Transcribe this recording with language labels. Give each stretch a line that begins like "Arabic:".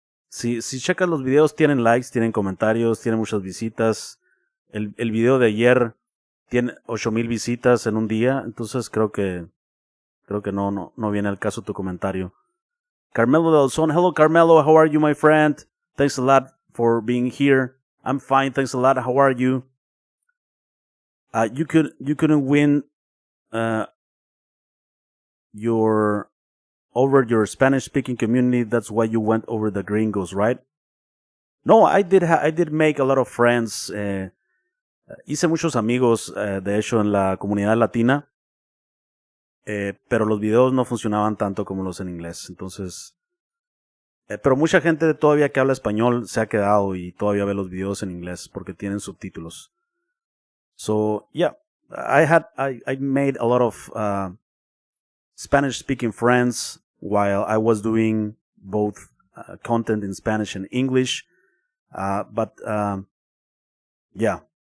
Spanish: Si checas los videos, tienen likes, tienen comentarios, tienen muchas visitas. El video de ayer tiene 8,000 visitas en un día, entonces creo que no viene al caso tu comentario.
English: Carmelo del Son, hello Carmelo, how are you, my friend? Thanks a lot for being here. I'm fine, thanks a lot. How are you? You couldn't win over your Spanish speaking community. That's why you went over the gringos, right? No, I did make a lot of friends.
Spanish: Hice muchos amigos, de hecho, en la comunidad latina, pero los videos no funcionaban tanto como los en inglés. Entonces, pero mucha gente todavía que habla español se ha quedado y todavía ve los videos en inglés porque tienen subtítulos.
English: So, yeah, I made a lot of Spanish-speaking friends while I was doing both content in Spanish and English. But yeah.